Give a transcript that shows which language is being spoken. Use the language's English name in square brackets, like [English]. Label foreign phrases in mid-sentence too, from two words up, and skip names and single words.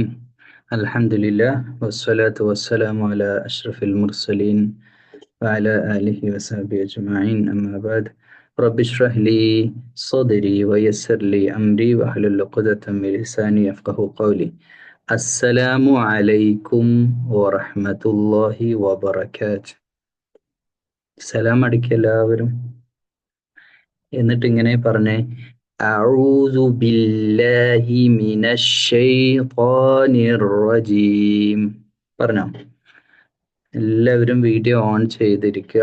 [Arabic] الحمد لله والصلاة والسلام على أشرف المرسلين وعلى آله وصحبه أجمعين أما بعد رب اشرح لي صدري ويسر لي أمري واحلل عقدة من لساني يفقهوا قولي. السلام عليكم ورحمة الله وبركاته. [Malayalam] സലാം അടിക്കുക എല്ലാവരും. എന്നിട്ട് ഇങ്ങനെ പറഞ്ഞേ, [Arabic] أعوذ بالله من الشيطان الرجيم. [Malayalam] പറഞ്ഞോ? എല്ലാവരും [English] video on [Malayalam] ചെയ്തിരിക്കുക.